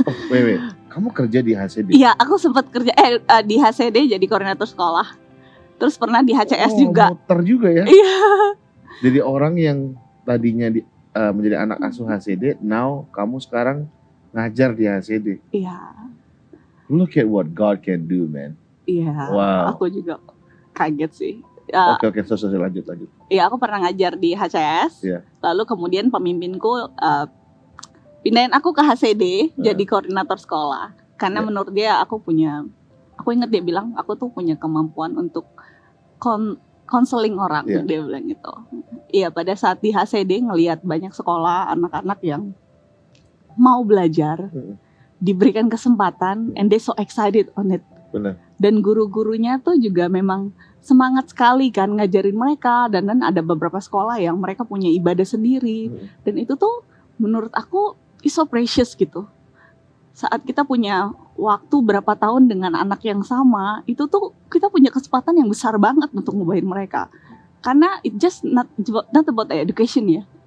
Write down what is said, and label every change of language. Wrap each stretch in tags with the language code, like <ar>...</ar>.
<id>Wait, kamu kerja di HCD? Iya, aku sempat kerja di HCD jadi koordinator sekolah. Terus pernah di HCS juga. Muter juga ya? Iya. Jadi orang yang tadinya menjadi anak asuh HCD, now kamu sekarang ngajar di HCD. Iya.</id> <en>Look at what God can do, man.</en> <id>Iya. Wow. Aku juga kaget sih. Oke, selesai lanjut. Iya, aku pernah ngajar di HCS. Lalu kemudian pemimpinku pindahin aku ke HCD jadi koordinator sekolah. Karena menurut dia aku ingat dia bilang aku tuh punya kemampuan untuk konseling orang, dia bilang gitu. Iya, pada saat di HCD ngelihat banyak sekolah anak-anak yang mau belajar, diberikan kesempatan,</id> <en>and they so excited on it.</en> <id>Benar. Dan guru-gurunya tuh juga memang semangat sekali kan ngajarin mereka, dan ada beberapa sekolah yang mereka punya ibadah sendiri, dan itu tuh menurut aku</id> <en>is so precious</en> <id>gitu. Saat kita punya waktu berapa tahun dengan anak yang sama, itu tuh kita punya kesempatan yang besar banget untuk ngubahin mereka.</id> <en>Karena it just not about education ya.</en>